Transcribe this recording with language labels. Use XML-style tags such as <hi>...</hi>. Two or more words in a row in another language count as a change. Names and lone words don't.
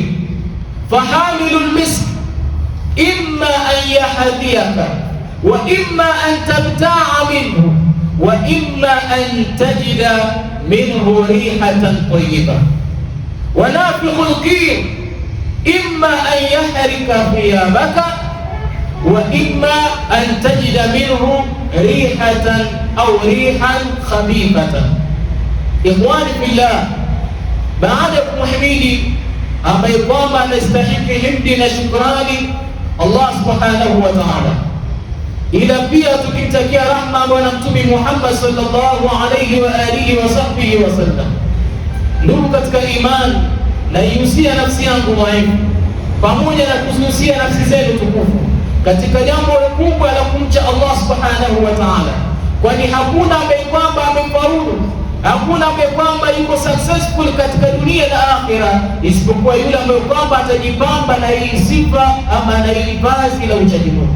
<ar>فحامل المسك إما أن يحذيك، وإما أن تبتاع منه، وإما أن تجد منه ريحة طيبة. ونافخ الكير إما أن يحرق ثيابك، وإما أن تجد منه ريحة أو ريحا خبيثة. إخواني في الله،</ar> <sw>baada kumhimidi ambaye kwamba anastahili himdi na shukrani</sw> <ar>الله سبحانه وتعالى,</ar> <sw>ila pia tukimtakia rahma bwana Mtume Muhammad</sw> <ar>صلى الله عليه وعلى آله وصحبه وسلم.</ar> <sw>Ndugu katika imani, naihusia nafsi yangu dhaifu pamoja na kuhusia nafsi zenu tukufu katika jambo kubwa la kumcha</sw> <ar>الله سبحانه وتعالى,</ar> <sw>kwani hakuna ambaye kwamba amefaulu, hakuna ambaye kwamba yuko successful katika dunia na akhira isipokuwa yule ambaye kwamba atajipamba na hii sifa ama na hii vazi la uchaji Mungu.</sw>